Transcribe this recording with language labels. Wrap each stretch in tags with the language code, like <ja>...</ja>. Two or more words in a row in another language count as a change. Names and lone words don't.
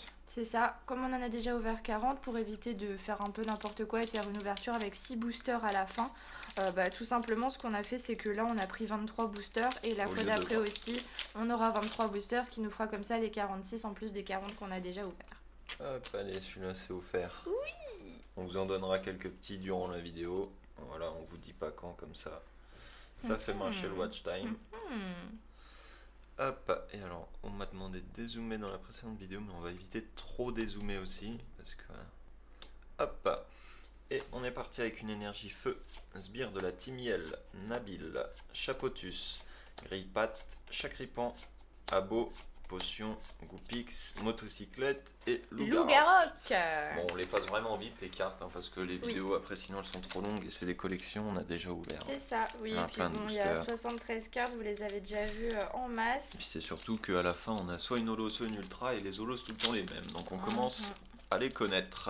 <fr>c'est ça, comme on en a déjà ouvert 40, pour éviter de faire un peu n'importe quoi et de faire une ouverture avec 6 boosters à la fin, tout simplement ce qu'on a fait c'est que là on a pris 23 boosters et la Au fois lieu de d'après 20. aussi on aura 23 boosters, ce qui nous fera comme ça les 46 en plus des 40 qu'on a déjà ouverts. Hop, allez, celui-là c'est offert. Oui. On vous en donnera quelques petits durant la vidéo. Voilà, on vous dit pas quand comme ça. Ça fait marcher le</fr> <en>watch time.</en> <fr>Hop, et alors on m'a demandé de dézoomer dans la précédente vidéo, mais on va éviter de trop dézoomer aussi. Parce que. Hop, et on est parti avec une énergie feu. Sbire de la Timiel, Nabil, Chapotus, Grillpat, Chacripan, Abo, Potion, Goupix, Motocyclette et Loup-Garou. Loup-Garou. Bon, on les passe vraiment vite les cartes hein, parce que les vidéos après sinon elles sont trop longues et c'est des collections, on a déjà ouvert. C'est ça, oui. On a Et puis plein de bon, il y a boosters. 73 cartes, vous les avez déjà vues en Et puis masse. c'est surtout qu'à la fin on a soit une holo, soit une ultra et les holos tout le temps les mêmes. Donc on commence à les connaître.</fr>